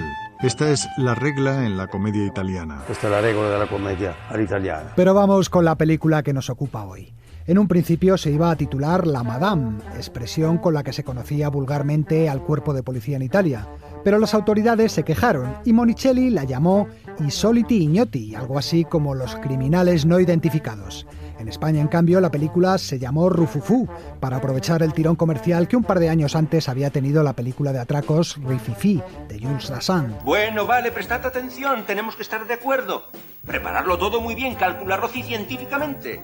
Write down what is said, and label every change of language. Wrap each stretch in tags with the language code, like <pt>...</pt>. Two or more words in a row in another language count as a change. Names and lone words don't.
<es>Esta es la regla en la comedia italiana. Esta es la regla de la comedia a la italiana. Pero vamos con la película que nos ocupa hoy. En un principio se iba a titular La Madame, expresión con la que se conocía vulgarmente al cuerpo de policía en Italia. Pero las autoridades se quejaron y Monicelli la llamó I soliti ignoti, algo así como los criminales no identificados. En España, en cambio, la película se llamó Rufufú, para aprovechar el tirón comercial que un par de años antes había tenido la película de atracos Rififi, de Jules Dassin. Bueno, vale, prestad atención, tenemos que estar de acuerdo. Prepararlo todo muy bien, calcularlo científicamente.</es>